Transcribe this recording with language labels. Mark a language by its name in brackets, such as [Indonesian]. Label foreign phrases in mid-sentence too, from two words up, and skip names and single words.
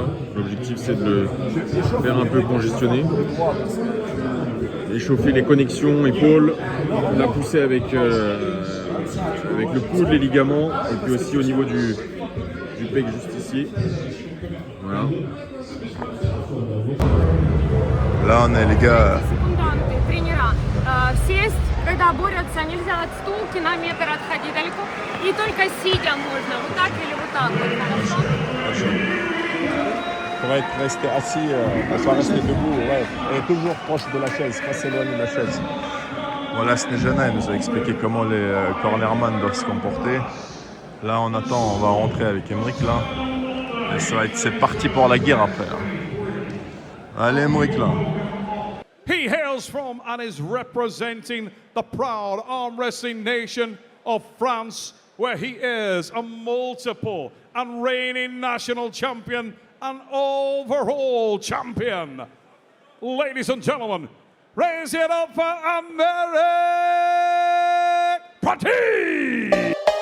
[French] L'objectif c'est de le faire un peu congestionner, échauffer les connexions épaules, la pousser avec le coude, les ligaments, et puis aussi au niveau du pec juste ici. Voilà. Là on est les gars. [Russian] Тренера сесть, когда борются, нельзя от стулки на метр отходить далеко, и только сидя можно, вот так или вот так вот, хорошо? [French] Pour être resté assis, pas rester debout, ouais, et toujours proche de la chaise, pas s'éloigner de la chaise. Voilà, Snejana nous a expliqué comment les cornerman doivent se comporter. Là on attend, on va rentrer avec Emmerich là. Et c'est parti pour la guerre après. Là. Allez Emmerich là. [English] He hails from and is representing the proud arm wrestling nation of France, where he is a multiple and reigning national champion and overall champion. Ladies and gentlemen, raise it up for Emmerich Pratis!